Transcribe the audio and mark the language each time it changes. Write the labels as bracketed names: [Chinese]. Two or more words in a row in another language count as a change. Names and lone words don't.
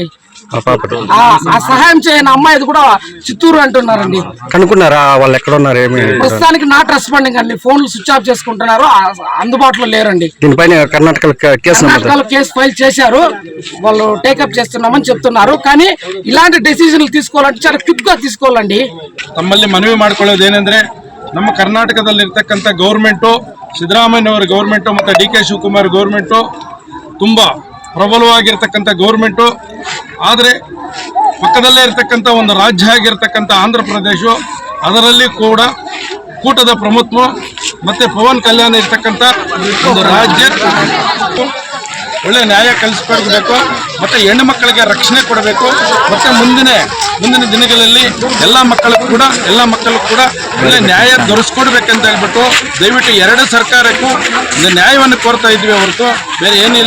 [Telugu] ఆ సహాయం చేయని అమ్మాయిది కూడా చిత్తూరు అంటున్నారండి. కనుక్కున్నారా వాళ్ళు ఎక్కడ ఉన్నారు? ఏమి ప్రస్తుతానికి [English] not responding [Telugu] అండి. ఫోన్లు [English] switch off [Telugu] చేసుకుంటున్నారు, అందుబాటులో లేరండి. దీనిపైన కర్ణాటకలో [English] case file [Telugu] చేశారు, వాళ్ళు టేకప్ చేస్తున్నామని చెప్తున్నారు. కానీ ఇలాంటి ಡೆಸಿಷನ್లు తీసుకోవాలంటే చాలా ಕ್ವಿಕ್ గా తీసుకోవాలండి. [Kannada] ತಮ್ಮಲ್ಲಿ ಮನವಿ ಮಾಡಿಕೊಳ್ಳೋದು ಏನಂದ್ರೆ, ನಮ್ಮ ಕರ್ನಾಟಕದಲ್ಲಿರ್ತಕ್ಕಂಥ ಗೌರ್ಮೆಂಟು, ಸಿದ್ದರಾಮಯ್ಯನವರ ಗೌರ್ಮೆಂಟು ಮತ್ತು ಡಿ ಕೆ ಶಿವಕುಮಾರ್ ಗೌರ್ಮೆಂಟು ತುಂಬ ಪ್ರಬಲವಾಗಿರ್ತಕ್ಕಂಥ ಗೌರ್ಮೆಂಟು. ಆದರೆ ಪಕ್ಕದಲ್ಲೇ ಇರತಕ್ಕಂಥ ಒಂದು ರಾಜ್ಯ ಆಗಿರ್ತಕ್ಕಂಥ ಆಂಧ್ರ ಪ್ರದೇಶ, ಅದರಲ್ಲಿ ಕೂಡ ಕೂಟದ ಪ್ರಮುಖ ಮತ್ತು ಪವನ್ ಕಲ್ಯಾಣ್ ಇರ್ತಕ್ಕಂಥ ಒಂದು ರಾಜ್ಯ ಒಳ್ಳೆ ನ್ಯಾಯ ಕಲಿಸ್ಕೊಡ್ಬೇಕು, ಮತ್ತು ಹೆಣ್ಣು ಮಕ್ಕಳಿಗೆ ರಕ್ಷಣೆ ಕೊಡಬೇಕು, ಮತ್ತು ಮುಂದಿನ ದಿನಗಳಲ್ಲಿ ಎಲ್ಲ ಮಕ್ಕಳಿಗೂ ಕೂಡ ಒಳ್ಳೆ ನ್ಯಾಯ ದೊರಕಿಸ್ಕೊಡ್ಬೇಕಂತ ಹೇಳ್ಬಿಟ್ಟು ದಯವಿಟ್ಟು ಎರಡು ಸರ್ಕಾರಕ್ಕೂ ನ್ಯಾಯವನ್ನು ಕೋರ್ತಾ ಇದ್ವಿ ಹೊರತು ಬೇರೆ ಏನಿಲ್ಲ.